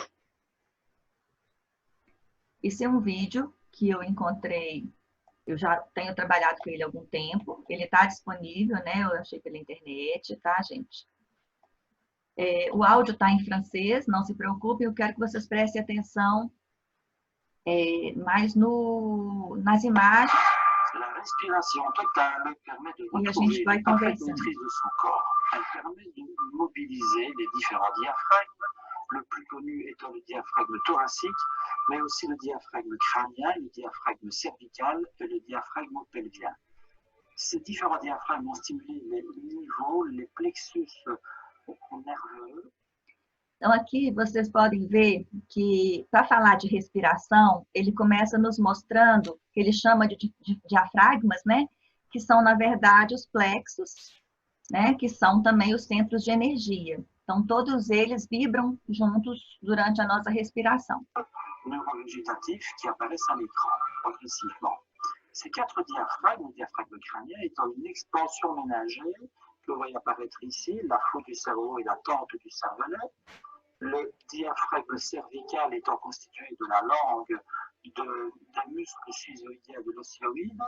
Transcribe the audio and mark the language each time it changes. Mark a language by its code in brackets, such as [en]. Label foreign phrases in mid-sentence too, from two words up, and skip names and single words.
[pt] Esse é um vídeo que eu encontrei, eu já tenho trabalhado com ele há algum tempo, ele está disponível, né? Eu achei pela internet, tá, gente? O áudio está em francês, não se preocupem, eu quero que vocês prestem atenção mais nas imagens. [fr] La respiration totale permet de [pt] E a gente [fr] retrouver [pt] vai [fr] une parfaite [pt] conversando. [fr] maîtrise de son corps. Elle permet de mobiliser les différents diaphragmes, le plus connu étant le diaphragme thoracique, mais aussi le diaphragme crânien, le diaphragme cervical et le diaphragme pelvien. Ces différents diaphragmes vont stimuler les niveaux, les plexus nerveux. [pt] Então, aqui vocês podem ver que, para falar de respiração, ele começa nos mostrando, que ele chama de diafragmas, né? Que são, na verdade, os plexos, né? Que são também os centros de energia. Então, todos eles vibram juntos durante a nossa respiração. [fr] Neurovégétatifs qui apparaissent à l'écran progressivement. Ces 4 diaphragmes, le diaphragme crânien étant une expansion ménagère, que vous voyez apparaître ici, la faute du cerveau et la tente du cervelet. Le diaphragme cervical étant constitué de la langue, d'un muscle schizoïdien de l'ossioïde.